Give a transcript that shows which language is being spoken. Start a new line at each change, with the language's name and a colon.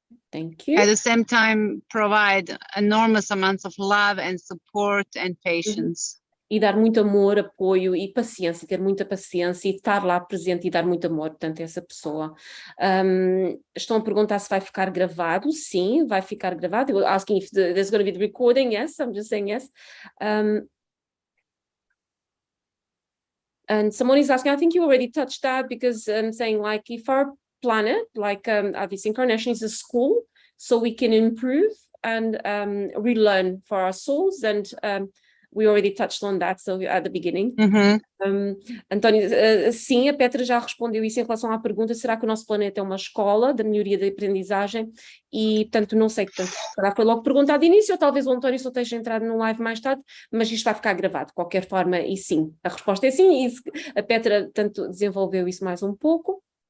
English: Thank you. At the same time, provide enormous amounts of love and support and patience.
Portuguese: E dar muito amor, apoio e paciência, ter muita paciência e estar lá presente e dar muito amor, portanto, a essa pessoa. Estão a perguntar se vai ficar gravado. Sim, vai ficar gravado.
English: You're asking if there's going to be the recording. Yes, I'm just saying yes. And someone is asking, I think you already touched that, because saying like if our planet, like this incarnation is a school, so we can improve and relearn for our souls, and we already touched on that, so at the beginning.
Portuguese: António, sim, a Petra já respondeu isso em relação à pergunta, será que o nosso planeta é uma escola da melhoria da aprendizagem? E, portanto, não sei, portanto, foi logo perguntado de início, ou talvez o António só esteja entrado no live mais tarde, mas isto vai ficar gravado, de qualquer forma, e sim, a resposta é sim, e a Petra, tanto desenvolveu isso mais um pouco.